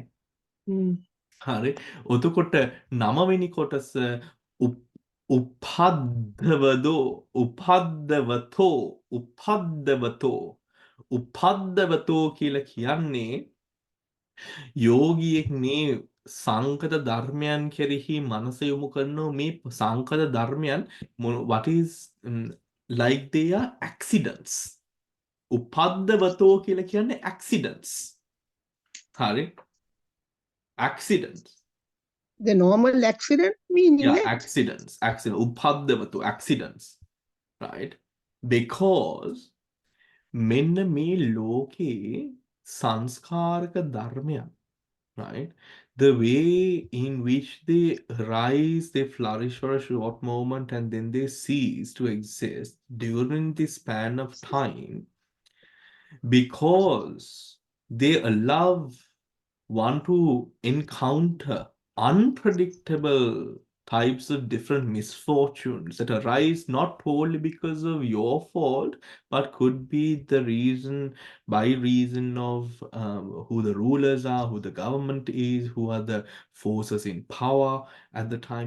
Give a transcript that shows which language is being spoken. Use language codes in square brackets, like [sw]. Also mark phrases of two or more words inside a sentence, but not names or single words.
[si] හරි එතකොට 9 වෙනි කොටස උපද්දවතෝ කියලා කියන්නේ යෝගියෙක් මේ සංකත ධර්මයන් කෙරෙහි මනස යොමු කරන මේ සංකත ධර්මයන් [en] what is like they are accidents. [si] උපද්දවතෝ කියලා කියන්නේ accidents. හරි accidents. [en] The normal accident meaning accidents උපද්දවතෝ accidents, right? [si] Because මෙන්න මේ ලෝකේ සංස්කාරක ධර්මයන්, [en] right? The way in which they rise, they flourish for a short moment and then they cease to exist during this span of time, because they allow one to encounter unpredictable types of different misfortunes that arise not only because of your fault, but could be the by reason of who the rulers are, who the government is, who are the forces in power at the time.